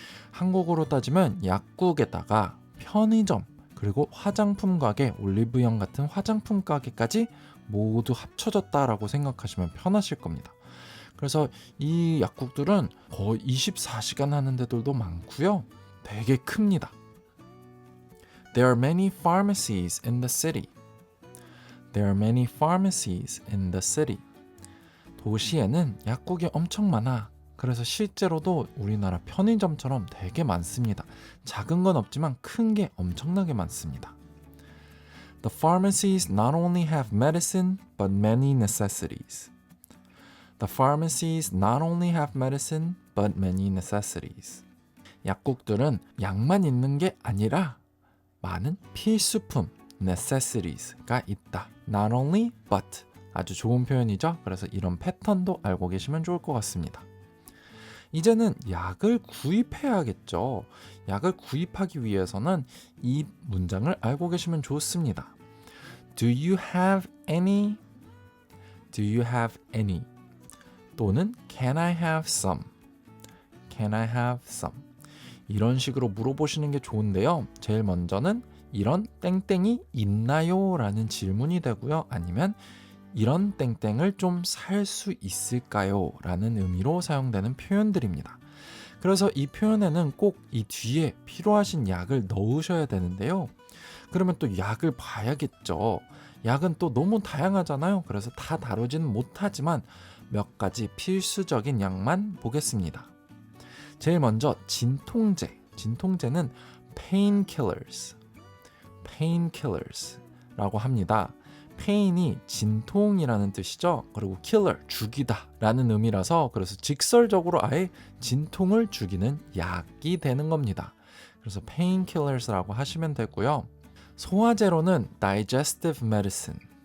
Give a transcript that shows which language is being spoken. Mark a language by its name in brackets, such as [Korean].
[Korean] 한국으로 따지면 약국에다가 편의점, 그리고 화장품 가게, 올리브영 같은 화장품 가게까지 모두 합쳐졌다라고 생각하시면 편하실 겁니다. 그래서 이 약국들은 거의 24시간 하는 데들도 많고요. 되게 큽니다. [English] There are many pharmacies in the city. There are many pharmacies in the city. [Korean] 도시에는 약국이 엄청 많아. 그래서 실제로도 우리나라 편의점처럼 되게 많습니다. 작은 건 없지만 큰 게 엄청나게 많습니다. [English] The pharmacies not only have medicine, but many necessities. The pharmacies not only have medicine, but many necessities. [Korean] 약국들은 약만 있는 게 아니라 많은 필수품, necessities가 있다. [English] Not only, but. [Korean] 아주 좋은 표현이죠. 그래서 이런 패턴도 알고 계시면 좋을 것 같습니다. 이제는 약을 구입해야겠죠. 약을 구입하기 위해서는 이 문장을 알고 계시면 좋습니다. [English] Do you have any? Do you have any? [Korean] 또는 [English] Can I have some? Can I have some? [Korean] 이런 식으로 물어보시는 게 좋은데요. 제일 먼저는 이런 땡땡이 있나요? 라는 질문이 되고요. 아니면 이런 땡땡을 좀 살 수 있을까요? 라는 의미로 사용되는 표현들입니다. 그래서 이 표현에는 꼭 이 뒤에 필요하신 약을 넣으셔야 되는데요. 그러면 또 약을 봐야겠죠. 약은 또 너무 다양하잖아요. 그래서 다 다루지는 못하지만 몇 가지 필수적인 약만 보겠습니다. 제일 먼저 진통제는 painkillers라고 합니다. pain이 진통이라는 뜻이죠. 그리고 killer, 죽이다 라는 의미라서 그래서 직설적으로 아예 진통을 죽이는 약이 되는 겁니다. 그래서 painkillers라고 하시면 되고요. 소화제로는 digestive medicine.